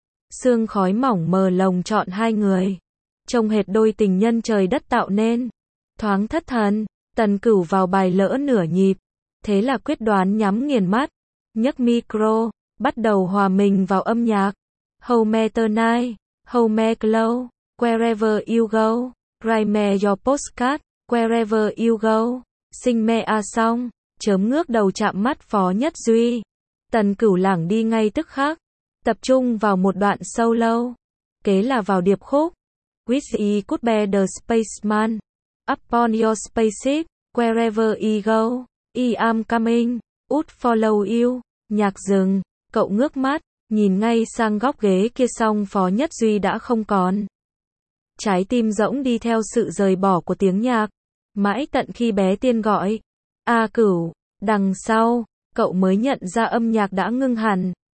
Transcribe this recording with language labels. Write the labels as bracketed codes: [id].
[vi] Sương khói mỏng mờ lồng trọn hai người. Trông hệt đôi tình nhân trời đất tạo nên. Thoáng thất thần, Tần Cửu vào bài lỡ nửa nhịp. Thế là quyết đoán nhắm nghiền mắt. Nhấc micro, bắt đầu hòa mình vào âm nhạc. [en] Hold me tonight, hold me close, wherever you go. Write me your postcard, wherever you go. Sing me a song, [vi] chớm ngước đầu chạm mắt Phó Nhất Duy. Tần Cửu lảng đi ngay tức khắc. Tập trung vào một đoạn solo. Kế là vào điệp khúc. [en] Wish you could be the spaceman. Upon your spaceship, wherever you go, I am coming, would follow you. [vi] Nhạc dừng, cậu ngước mắt, nhìn ngay sang góc ghế kia xong Phó Nhất Duy đã không còn. Trái tim rỗng đi theo sự rời bỏ của tiếng nhạc, mãi tận khi bé Tiên gọi. A Cửu, đằng sau, cậu mới nhận ra âm nhạc đã ngưng hẳn.